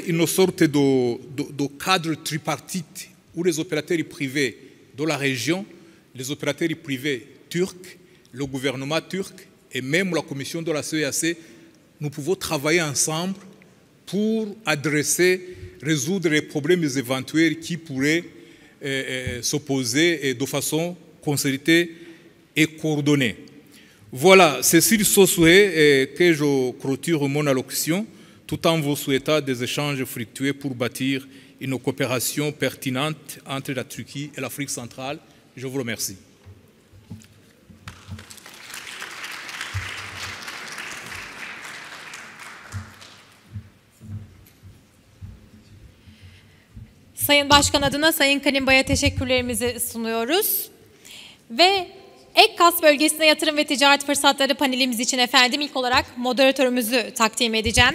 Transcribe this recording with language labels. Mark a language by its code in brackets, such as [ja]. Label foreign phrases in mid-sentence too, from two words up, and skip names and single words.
[fr] une sorte de cadre tripartite où les opérateurs privés de la région, les opérateurs privés turcs, le gouvernement turc et même la commission de la CEAC, nous pouvons travailler ensemble pour résoudre les problèmes éventuels qui pourraient s'opposer de façon concertée et coordonnée. Voilà, c'est sur ce souhait que je clôture mon allocution, tout en vous souhaitant des échanges fructueux pour bâtir une coopération pertinente entre la Turquie et l'Afrique centrale. Je vous remercie. [tr] Sayın Başkan adına Sayın Kanimba'ya teşekkürlerimizi sunuyoruz. Ve Ekkas bölgesine yatırım ve ticaret fırsatları panelimiz için efendim ilk olarak moderatörümüzü takdim edeceğim.